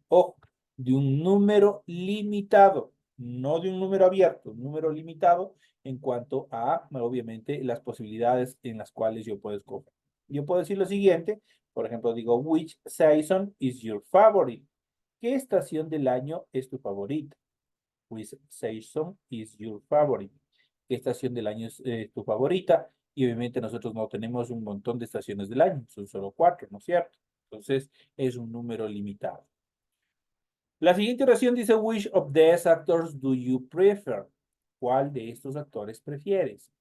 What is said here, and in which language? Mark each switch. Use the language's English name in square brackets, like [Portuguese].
[Spanish] Ojo, de un número limitado, no de un número abierto, un número limitado en cuanto a, obviamente, las posibilidades en las cuales yo puedo escoger. Yo puedo decir lo siguiente, por ejemplo, digo, [English] which season is your favorite? [Spanish] ¿Qué estación del año es tu favorita? [English] Which season is your favorite? [Spanish] ¿Qué estación del año es tu favorita? Y obviamente nosotros no tenemos un montón de estaciones del año, son solo 4, ¿no es cierto? Entonces es un número limitado. La siguiente oración dice, [English] which of these actors do you prefer? [Spanish] ¿Cuál de estos actores prefieres?